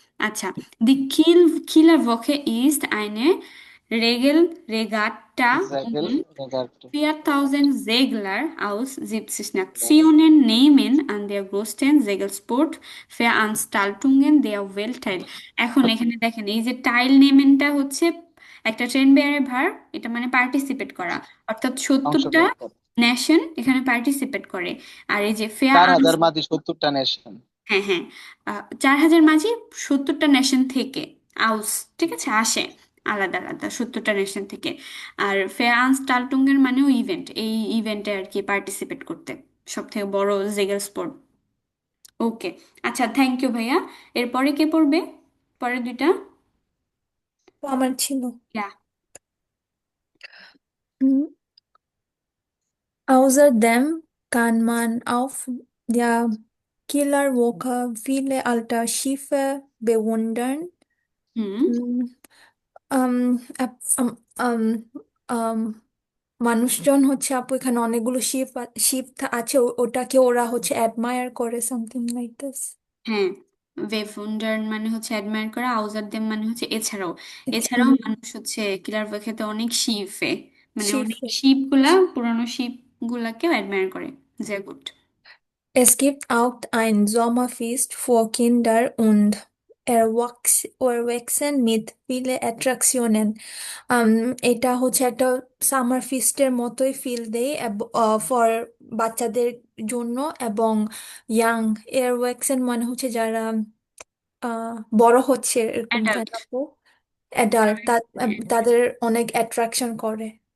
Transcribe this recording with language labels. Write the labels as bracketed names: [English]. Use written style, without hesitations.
[German] আচ্ছা, দি Kieler Woche ist eine Regelregatta জাগেল und রেগাটা। 4000 Segler aus 70 Nationen nehmen an der größten Segelsport-Veranstaltungen der Welt teil। [Bangla] এখন এখানে দেখেন এই যে টাইল নেমেনটা হচ্ছে একটা ট্রেন বেয়ারে ভার, এটা মানে পার্টিসিপেট করা, অর্থাৎ 70টা অংশগ্রহণ করে। নেশন এখানে পার্টিসিপেট করে। আর এই যে 4,000 মাঝি 70টা নেশন। হ্যাঁ হ্যাঁ, 4000 মাঝি 70টা নেশন থেকে আউস, ঠিক আছে, আসে আলাদা আলাদা 70টা নেশন থেকে। আর ফেয়ার আনস্টাল্টুং এর মানেও ইভেন্ট, এই ইভেন্টে আর কি পার্টিসিপেট করতে, সব থেকে বড় জেগেল স্পোর্ট। ওকে, আচ্ছা, থ্যাংক ইউ ভাইয়া। এরপরে কে পড়বে পরের দুইটা? তো আমার ছিল। ইয়া। [German] Außerdem kann man auf der Killerwoche viele alte Schiffe bewundern. হুম [Bangla] Mm, আপ- আম- আম, আম, মানুষজন হচ্ছে আপু এখানে অনেকগুলো শিপ আছে, ওটাকে ওরা হচ্ছে অ্যাডমায়ার করে, সামথিং লাইক দিস। হ্যাঁ, ওয়েভুন্ডার মানে হচ্ছে অ্যাডমায়ার করা, আউজার দেম মানে হচ্ছে এছাড়াও। এছাড়াও মানুষ হচ্ছে কিলার খেতে অনেক শিপে, মানে অনেক শিফে। শিপ গুলা, পুরানো শিপ গুলাকেও অ্যাডমায়ার করে। যে good. [German] Es gibt auch ein Sommerfest für Kinder und Erwachsene mit vielen Attraktionen. [Bangla] এটা হচ্ছে একটা সামার ফিস্টের মতোই ফিল দেয় ফর বাচ্চাদের জন্য, এবং ইয়াং এয়ারওয়াক্সেন মানে হচ্ছে যারা বড় হচ্ছে এরকম, তাই অ্যাডাল্ট। না আপু? অ্যাডাল্ট, তাদের অনেক অ্যাট্রাকশন করে।